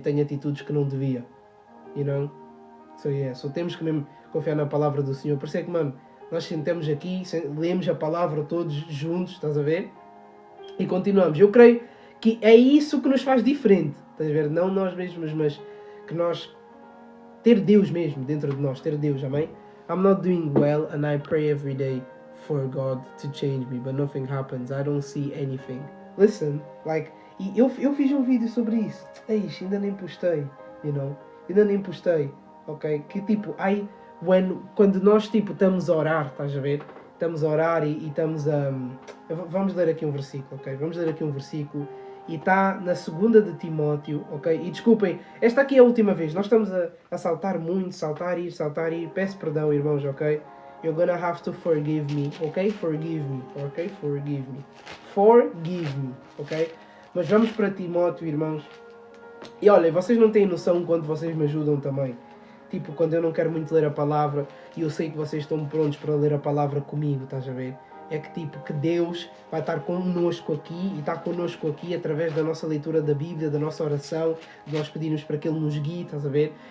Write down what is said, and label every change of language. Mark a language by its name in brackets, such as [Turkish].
[Portuguese] E tenho atitudes que não devia, [English] you know? [Portuguese] So temos que mesmo confiar na palavra do Senhor. Por isso é que, mano, nós sentamos aqui, lemos a palavra todos juntos, estás a ver? E continuamos. Eu creio que é isso que nos faz diferente, estás a ver? Não nós mesmos, mas que nós... ter Deus mesmo dentro de nós, ter Deus, amém? [English] I'm not doing well and I pray every day for God to change me, but nothing happens. I don't see anything. Listen, like... [Portuguese] E eu fiz um vídeo sobre isso. Eixe, ainda nem postei, [English] you know? [Portuguese] Ainda nem postei, ok? Que tipo, quando nós tipo estamos a orar, estás a ver? Estamos a orar e estamos a... Vamos ler aqui um versículo, ok? Vamos ler aqui um versículo. E está na 2 de Timóteo, ok? E desculpem, esta aqui é a última vez. Nós estamos a saltar muito, saltar e ir. Peço perdão, irmãos, ok? [English] You're gonna have to forgive me, ok? Forgive me, ok? Forgive me. Forgive me, ok? [Portuguese] Mas vamos para Timóteo, irmãos. E olha, vocês não têm noção quanto vocês me ajudam também. Tipo, quando eu não quero muito ler a palavra e eu sei que vocês estão prontos para ler a palavra comigo, estás a ver? É que tipo, que Deus vai estar connosco aqui e está connosco aqui através da nossa leitura da Bíblia, da nossa oração, de nós pedirmos para que Ele nos guie, estás a ver?